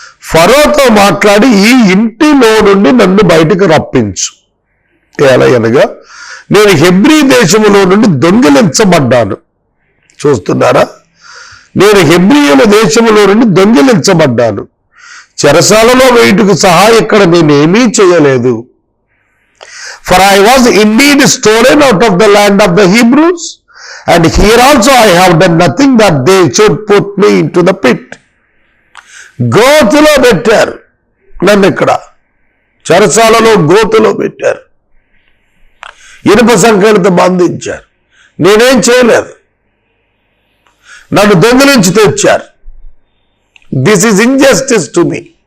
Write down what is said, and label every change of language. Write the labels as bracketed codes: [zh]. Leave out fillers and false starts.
[te] ఫరోతో మాట్లాడి ఈ ఇంటిలో నుండి నన్ను బయటకు రప్పించు. ఎలా అనగా, నేను హెబ్రీ దేశములో నుండి దొంగిలించబడ్డాను. చూస్తున్నారా, నేను హెబ్రీయుల దేశములో నుండి దొంగిలించబడ్డాను. చెరసాలలో వేయుటకు సహా ఇక్కడ నేనేమీ చేయలేదు. [en] For I was indeed stolen out of the land of the Hebrews, and here also I have done nothing that they should put me into the pit. [te] గోతులో పెట్టారు నన్ను, ఇక్కడ చెరసాలలో గోతులో పెట్టారు, ఇనుప సంఖ్యలతో బంధించారు. నేనేం చేయలేదు, నన్ను దొంగిలించి తెచ్చారు. [en] This is injustice to me.